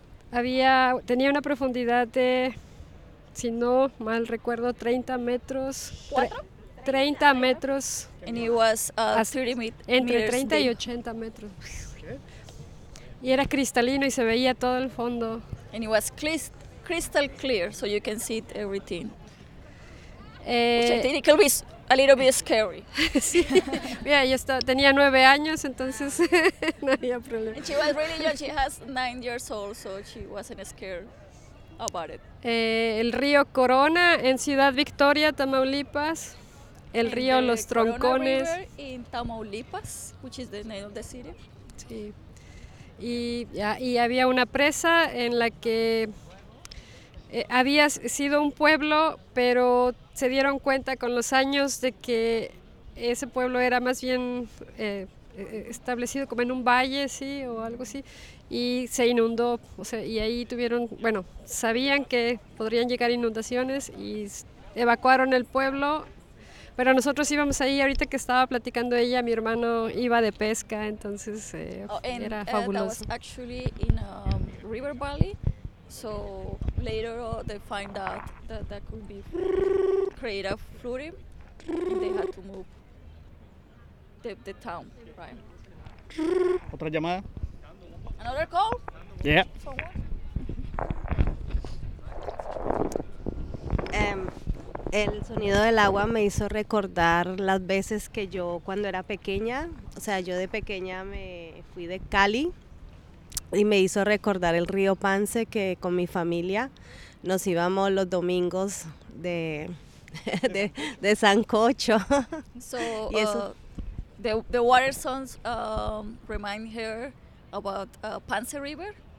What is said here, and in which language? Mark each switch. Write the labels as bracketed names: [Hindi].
[Spanish] tenía una profundidad de, si no mal recuerdo, 30 metros. ¿Cuatro? 30 metros. [English] And it was 30 meters. [Spanish] Entre 30 y 80 metros. Y era cristalino y se veía todo el fondo. [English] And it was crystal clear, so you can see everything. Which I think it could be a little bit scary. [Spanish] Sí. Yeah, tenía 9 años, entonces no había problema. [English] And she was really young, she has 9 years old, so she wasn't scared about it. [Spanish] El río Corona en Ciudad Victoria, Tamaulipas. El río Los Troncones. [English] In Tamaulipas, which is the name of the city. [Spanish] Sí. Y había una presa en la que había sido un pueblo, pero se dieron cuenta con los años de que ese pueblo era más bien establecido como en un valle, sí, o algo así, y se inundó. O sea, y ahí tuvieron, bueno, sabían que podrían llegar inundaciones y evacuaron el pueblo. Pero nosotros íbamos ahí, ahorita que estaba platicando ella, mi hermano iba de pesca, entonces era fabuloso. [English] That was actually in a river valley, so later they find out that could be create a flooding, and they had to move the town, right? [Spanish] ¿Otra llamada? [English] Another call? Yeah. [Spanish] El sonido del agua me hizo recordar las veces que yo, cuando era pequeña, o sea, yo de pequeña me fui de Cali y me hizo recordar el río Pance, que con mi familia nos íbamos los domingos de Sancocho. [English] So, [Spanish] y eso, [English] the water sounds remind her about Pance River.